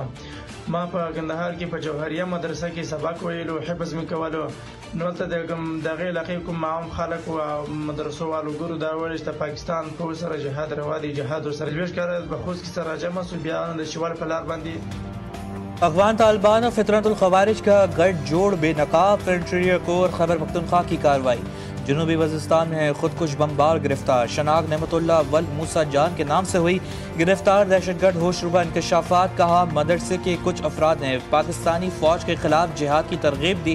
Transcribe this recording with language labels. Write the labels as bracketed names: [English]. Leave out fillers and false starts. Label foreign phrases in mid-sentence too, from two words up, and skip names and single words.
[Pashto] ما په کندهار کې په جوهریه مدرسه کې سبق ویلو، حفظ مې کولو. نو ته دغه علاقې کوم عام خلک او مدرسو والو ګورو دا وایي چې پاکستان په سره جهاد روا دی، جهاد سره لويش کړه به خوست کې سره جمع سو بیا د شوال په لار باندې [Urdu] افغان طالبان اور فطرت الخوارج کا گٹھ جوڑ بے نقاب فرنٹیئر کور خیبر پختونخوا کی کارروائی. جنوبی وزیرستان میں خودکش بمبار گرفتار۔ شناگ نعمت اللہ ول موسیٰ جان کے نام سے ہوئی گرفتار دہشت گرد ہوشربا انکشافات. کہا مدرسے کے کچھ افراد نے پاکستانی فوج کے خلاف جہاد کی ترغیب دی.